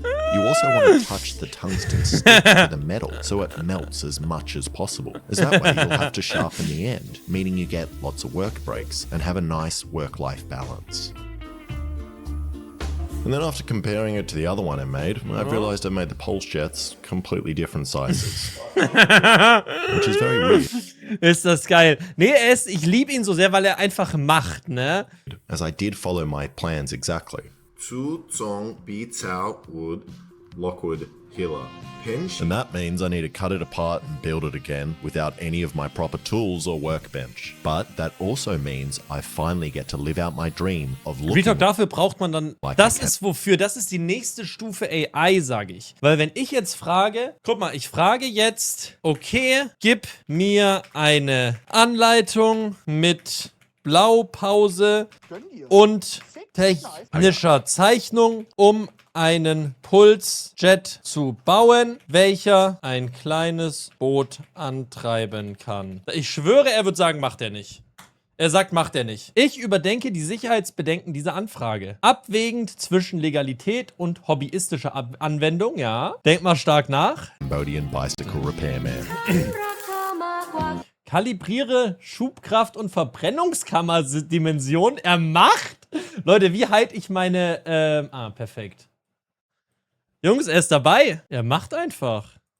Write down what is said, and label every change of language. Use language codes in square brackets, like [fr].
[en] You also want to touch the tungsten stick to the metal so it melts as much as possible, as that way you'll have to sharpen the end, meaning you get lots of work breaks and have a nice work-life balance. And then after comparing it to the other one I made, I've realized I made the pulse jets completely different sizes. Which is very weird. [de] Ist das geil. Nee, ich liebe ihn so sehr, weil er einfach macht, ne? [en] As I did follow my plans exactly. Zu Zong Bi Cao Wood Lockwood Hiller. Pension. And that means I need to cut it apart and build it again without any of my proper tools or workbench. But that also means I finally get to live out my dream of looking [de] Retalk, dafür braucht man dann, [en] like [de] das [en] a cat. [de] ist wofür, das ist die nächste Stufe AI, sage ich. Weil wenn ich jetzt frage, guck mal, ich frage jetzt, okay, gib mir eine Anleitung mit Blaupause und technischer Zeichnung, um einen Pulsjet zu bauen, welcher ein kleines Boot antreiben kann. Ich schwöre, er wird sagen, macht er nicht. Er sagt, macht er nicht. Ich überdenke die Sicherheitsbedenken dieser Anfrage. Abwägend zwischen Legalität und hobbyistischer Anwendung, ja. Denk mal stark nach. [en] Cambodian bicycle repairman. [de] Kalibriere Schubkraft und Verbrennungskammerdimension. Er macht? Leute, wie halte ich meine... perfekt. Jungs, er ist dabei. Er macht einfach.